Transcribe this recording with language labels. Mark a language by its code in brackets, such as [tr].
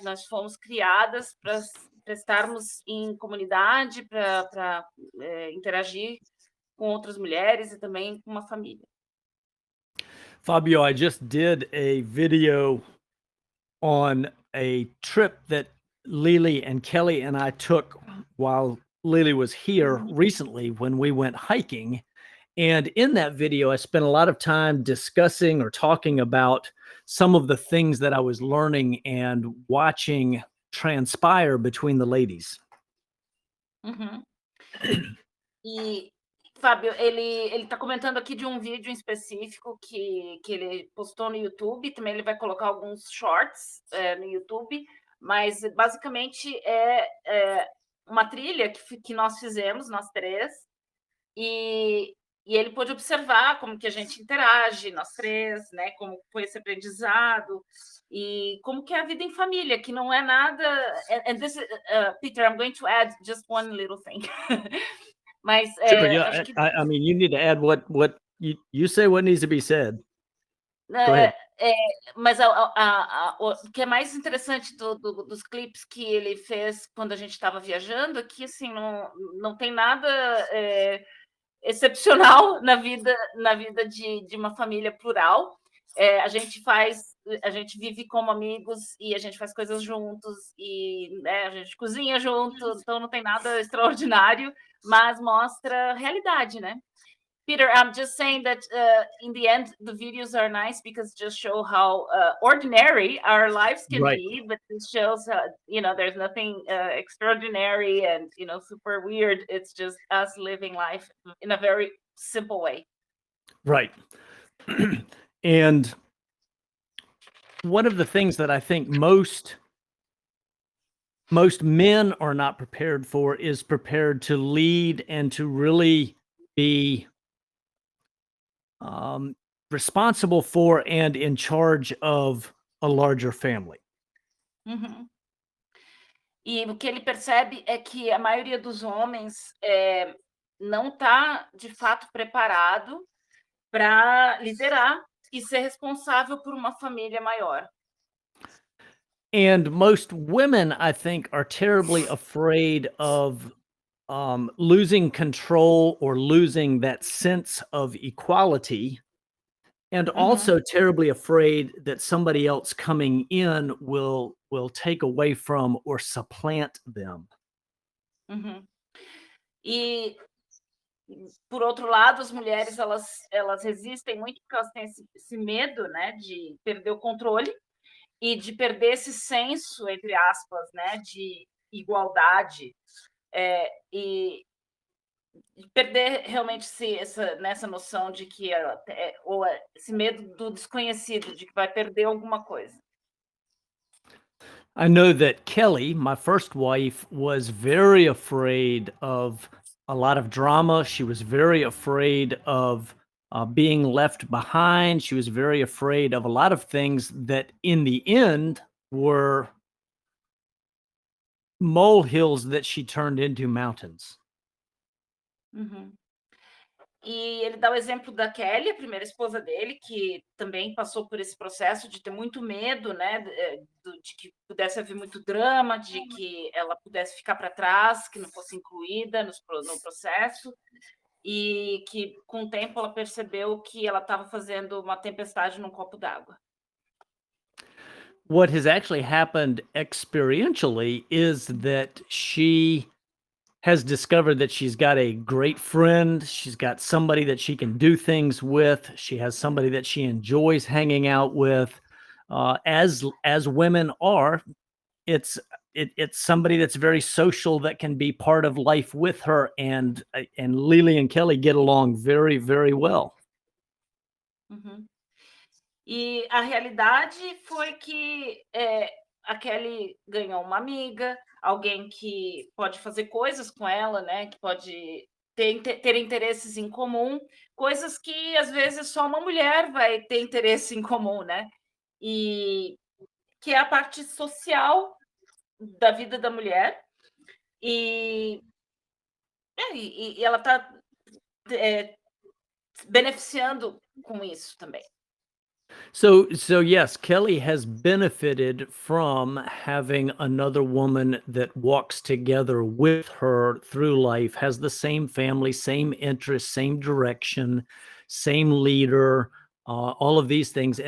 [pt] Nós fomos criadas para estarmos em comunidade, para interagir com outras mulheres e também com uma família. [en] Fabio, I just did a video on a trip that Lily and Kelly and I took while Lily was here recently when we went hiking. And in that video, I spent a lot of time discussing or talking about some of the things that I was learning and watching transpire between the ladies. Uhum. [pt] E, Fábio, ele está comentando aqui de um vídeo em específico que ele postou no YouTube, também ele vai colocar alguns shorts no YouTube, mas basicamente é uma trilha que nós fizemos, nós três, e ele pôde observar como que a gente interage, nós três, né? Como foi esse aprendizado e como que é a vida em família, que não é nada. [en] And this, Peter, I'm going to add just one little thing. [pt] Mas [en] Sure, yeah. [pt] acho que [en] I mean, you need to add what you say what needs to be said. Go ahead. [pt] Mas o que é mais interessante dos clipes que ele fez quando a gente estava viajando é que assim, não tem nada excepcional na vida de uma família plural. A gente vive como amigos e a gente faz coisas juntos e a gente cozinha junto, então não tem nada extraordinário, mas mostra a realidade, né? [en] Peter, I'm just saying that in the end, the videos are nice because just show how ordinary our lives can Right. be, but it shows, there's nothing extraordinary and, super weird. It's just us living life in a very simple way. Right. And one of the things that I think most men are not prepared for is prepared to lead and to really be responsible for and in charge of a larger family. Uhum. [pt] E o que ele percebe é que a maioria dos homens não está, de fato, preparado para liderar e ser responsável por uma família maior. [en] And most women, I think, are terribly afraid of losing control or losing that sense of equality, and also terribly afraid that somebody else coming in will take away from or supplant them. Uhum. [pt] E, por outro lado, as mulheres elas resistem muito porque elas têm esse medo, né, de perder o controle e de perder esse senso, entre aspas, né, de igualdade, e perder realmente nessa noção de que ou esse medo do desconhecido, de que vai perder alguma coisa. [en] I know that Kelly, my first wife, was very afraid of a lot of drama. She was very afraid of being left behind. She was very afraid of a lot of things that in the end were molehills that she turned into mountains. Uhum. [pt] E ele dá o exemplo da Kelly, a primeira esposa dele, que também passou por esse processo de ter muito medo, né, de que pudesse haver muito drama, de que ela pudesse ficar para trás, que não fosse incluída no processo, e que com o tempo ela percebeu que ela estava fazendo uma tempestade num copo d'água. [en] What has actually happened experientially is that she has discovered that she's got a great friend. She's got somebody that she can do things with. She has somebody that she enjoys hanging out with. As women are, it's somebody that's very social that can be part of life with her. And Lily and Kelly get along very, very well. Uhum. [pt] E a realidade foi que a Kelly ganhou uma amiga, alguém que pode fazer coisas com ela, né? Que pode ter interesses em comum, coisas que às vezes só uma mulher vai ter interesse em comum, né? E que é a parte social da vida da mulher, e, e ela está beneficiando com isso também. [en] So yes, Kelly has benefited from having another woman that walks together with her through life, has the same family, same interests, same direction, same leader, all of these things.